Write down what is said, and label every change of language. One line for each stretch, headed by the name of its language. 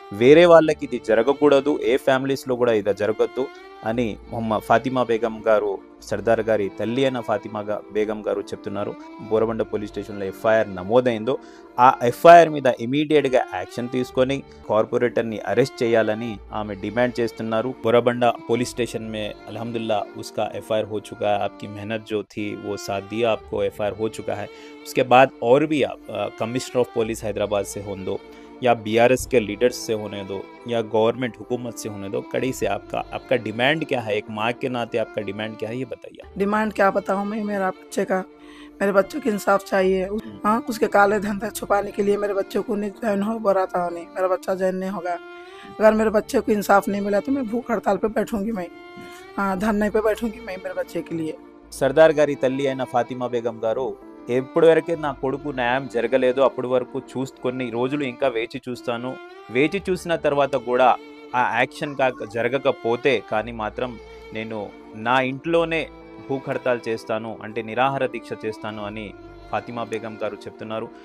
Telugu: వేరే వాళ్ళకి ఇది జరగకూడదు, ఏ ఫ్యామిలీస్లో కూడా ఇది జరగద్దు అని ఫాతిమా బేగం గారు, సర్దార్ గారి తల్లి అయిన ఫాతిమా బేగం గారు చెప్తున్నారు. బోరబండ పోలీస్ స్టేషన్లో ఎఫ్ఐఆర్ నమోదైందో ఆ ఎఫ్ఐఆర్ మీద ఇమీడియట్గా యాక్షన్ తీసుకొని కార్పొరేటర్ని అరెస్ట్ చేయాలని ఆమె డిమాండ్ చేస్తున్నారు.
Hindi: బోరబండ పోలీస్ स्टेशन में अल्हम्दुलिल्लाह उसका एफआईआर हो चुका है. आपकी मेहनत जो थी वो साथ दिया, आपको एफआईआर हो चुका है. उसके बाद और भी आप कमिश्नर ऑफ पुलिस हैदराबाद से होने दो या बीआरएस के लीडर्स से होने दो या गवर्नमेंट हुकूमत से होने दो, कड़ी से आपका डिमांड क्या है? एक माँ के नाते आपका डिमांड क्या है, ये बताइए. डिमांड क्या बताऊँ मैं, मेरे बच्चों को इंसाफ चाहिए। हाँ उसके काले धंधे छुपाने के लिए मेरे बच्चों को नहीं ज्वाइन हो बोला था, नहीं मेरा बच्चा ज्वाइन नहीं होगा। अगर मेरे बच्चे को इंसाफ नहीं मिला तो मैं भूख हड़ताल पे बैठूंगी, मैं धरने पे बैठूंगी मैं मेरे बच्चे के लिए.
Telugu: సర్దార్ గారి తల్లి అయిన ఫాతిమా బేగం గారు, ఎప్పటి వరకే నా కొడుకు న్యాయం జరగలేదో అప్పటి వరకు కొన్ని రోజులు ఇంకా వేచి చూస్తాను, వేచి చూసిన తర్వాత కూడా ఆ యాక్షన్ జరగకపోతే కానీ మాత్రం నేను నా ఇంట్లోనే భూక్ హర్తాల్ చేస్తాను, అంటే నిరాహార దీక్ష చేస్తాను అని ఫాతిమా బేగం గారు చెప్తున్నారు.